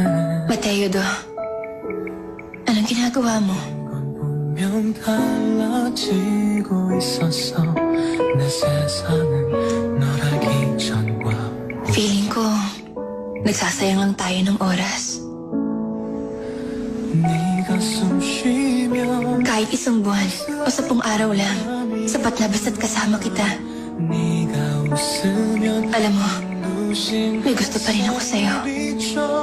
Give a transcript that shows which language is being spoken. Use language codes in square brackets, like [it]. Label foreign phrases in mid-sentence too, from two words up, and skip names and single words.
[tl] Mateo do, anong ginagawa mo? [ko] 분명 달라지고 있었어 내 세상은 널 알기 전과 [tl] Feeling ko, nagsasayang lang tayo ng oras. [ko] 네가 숨 쉬면 [tl] Kahit isang buwan o 10 araw lang, sapat na basta't kasama kita. [ko] 네가 웃으면 [tl] Alam mo, [ko] 눈부신 [tl] may gusto pa rin ako sa'yo. [ko] 비춰